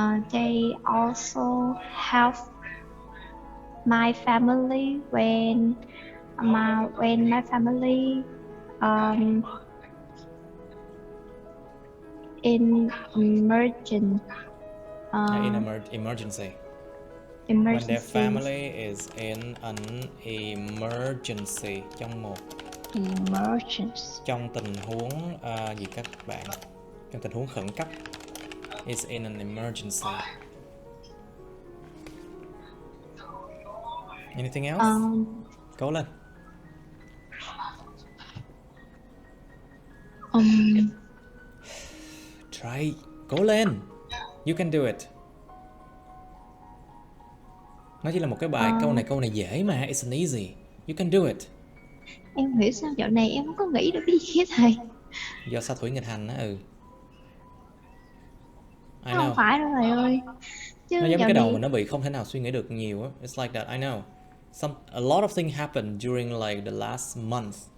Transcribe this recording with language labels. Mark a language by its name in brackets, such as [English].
[English] They also help my family when my family in emergency. Emergency. When their Emergency. family is in an emergency, [Vietnamese] trong tình huống gì các bạn? Trong tình huống khẩn cấp. [English] Is in an emergency. Anything else? [Vietnamese] Cố lên. [English] Try. [Vietnamese] Cố lên. [English] You can do it. [Vietnamese] Nó chỉ là một cái bài câu này dễ mà. It's an easy. You can do it. Em không hiểu sao dạo này em không có nghĩ được cái gì hết thầy. Do sao thủy nghịch hành á. Không phải đâu thầy ơi. Chứ nó giống cái đầu mình nó bị không thể nào suy nghĩ được nhiều á. [English] It's like that, I know. A lot of things happened during like the last month.